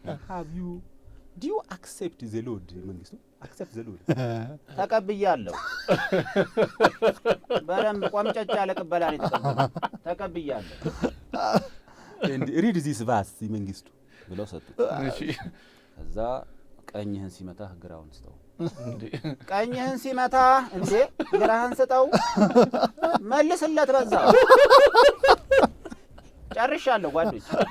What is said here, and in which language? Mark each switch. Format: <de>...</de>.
<en>have you do you accept the load መንግስቱ accept the load</en> <am>ተቀብያለሁ በደንብ ቆምጨጭ ያለ ቅበላ ነው ተቀብያለሁ</am> <en>and read this verse መንግስቱ</en> <am>ብለው ሰጡ። ከዛ ቀኝህን ሲመታ ግራውን ስጠው። ቀኝህን ሲመታ እንዴ ግራህን ስጠው መልስለት በዛው ጨርሻለሁ ጓዶች</am>